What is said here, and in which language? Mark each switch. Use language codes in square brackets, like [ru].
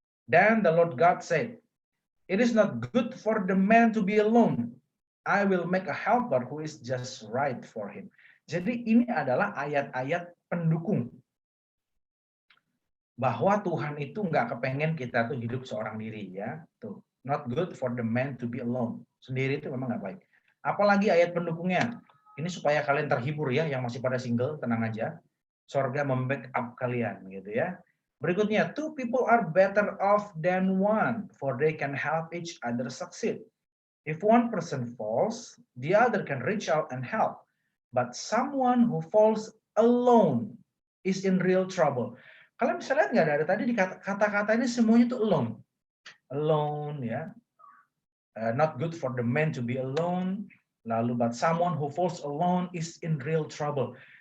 [en] Then the Lord God said, it is not good for the man to be alone. I will make a helper who is just right for him. [id] Jadi ini adalah ayat-ayat pendukung bahwa Tuhan itu nggak kepengen kita tuh hidup seorang diri ya. Tuh, [en] not good for the man to be alone. [id] Sendiri itu memang nggak baik. Apalagi ayat pendukungnya. Ini supaya kalian terhibur ya, yang masih pada single, tenang aja. Sorga membackup kalian gitu ya. Berikutnya, [en] two people are better off than one, for they can help each other succeed. If one person falls, the other can reach out and help. But someone who falls alone is in real trouble. [id] Kalian bisa lihat nggak ada tadi di kata-kata ini semuanya itu alone. Alone ya. [en] Not good for the man to be alone. [id] Lalu, [en] but someone who falls alone is in real trouble.